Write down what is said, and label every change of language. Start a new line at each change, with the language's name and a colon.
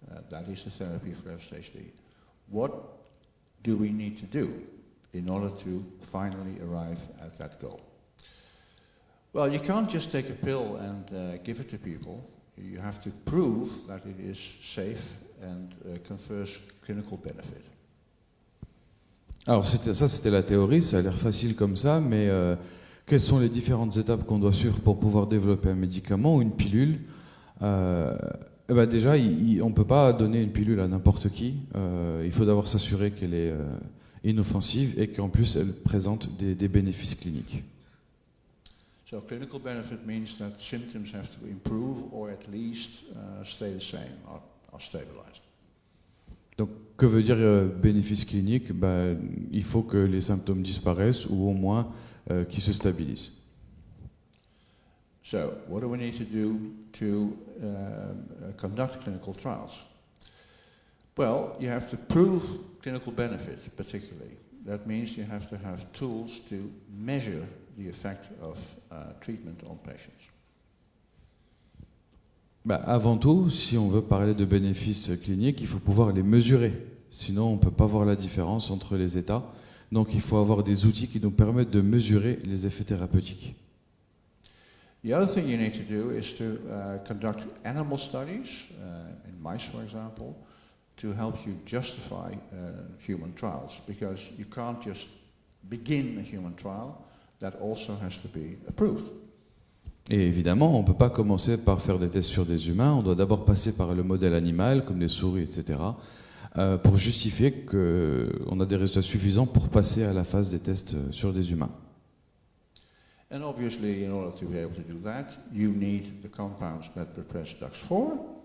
English: That is the therapy for FSHD. What do we need to do in order to finally arrive at that goal? Well, you can't just take a pill and give it to people. You have to prove that it is safe and confers clinical benefit.
French: Alors ça c'était la théorie, ça a l'air facile comme ça, mais quelles sont les différentes étapes qu'on doit suivre pour pouvoir développer un médicament ou une pilule? Déjà, on ne peut pas donner une pilule à n'importe qui. Il faut d'abord s'assurer qu'elle est inoffensive et qu'en plus elle présente des bénéfices cliniques.
English: So clinical benefit means that symptoms have to improve or at least stay the same or stabilized.
French: Donc, que veut dire bénéfice clinique? Il faut que les symptômes disparaissent ou au moins qu'ils se stabilisent.
English: So, what do we need to do to conduct clinical trials? Well, you have to prove clinical benefit, particularly. That means you have to have tools to measure the effect of treatment on patients.
French: Avant tout, si on veut parler de bénéfices cliniques, il faut pouvoir les mesurer. Sinon, on ne peut pas voir la différence entre les états. Donc, il faut avoir des outils qui nous permettent de mesurer les effets thérapeutiques.
English: The other thing you need to do is to conduct animal studies, in mice, for example, to help you justify human trials, because you can't just begin a human trial, that also has to be approved.
French: Et évidemment, on ne peut pas commencer par faire des tests sur des humains, on doit d'abord passer par le modèle animal, comme les souris, etc., pour justifier qu'on a des résultats suffisants pour passer à la phase des tests sur des humains.
English: And obviously, in order to be able to do that, you need the compounds that repress DUX4.